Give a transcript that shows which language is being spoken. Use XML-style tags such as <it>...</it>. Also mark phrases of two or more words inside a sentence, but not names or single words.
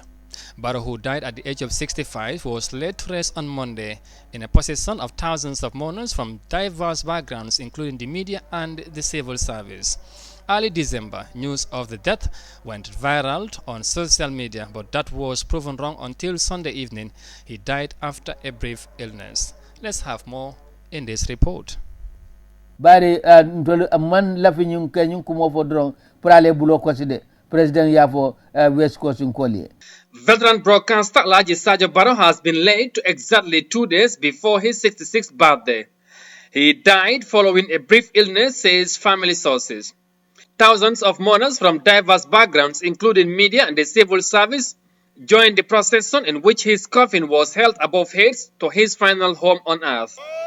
<en>Barrow, who died at the age of 65, was laid to rest on Monday in a procession of thousands of mourners from diverse backgrounds, including the media and the civil service. Early December, news of the death went viral on social media, but that was proven wrong until Sunday evening. He died after a brief illness. Let's have more in this report.</en> <man>Bari man lafi nyun ke nyun kumo fo drong prale bulo koside president yafo West Coast Nkoli.</man> <en>Veteran broadcaster Alhaji Sajo Barrow has been laid to exactly 2 days before his 66th birthday. He died following a brief illness, says family sources. Thousands of mourners from diverse backgrounds, including media and the civil service, joined the procession in which his coffin was held above heads to his final home on earth.</en>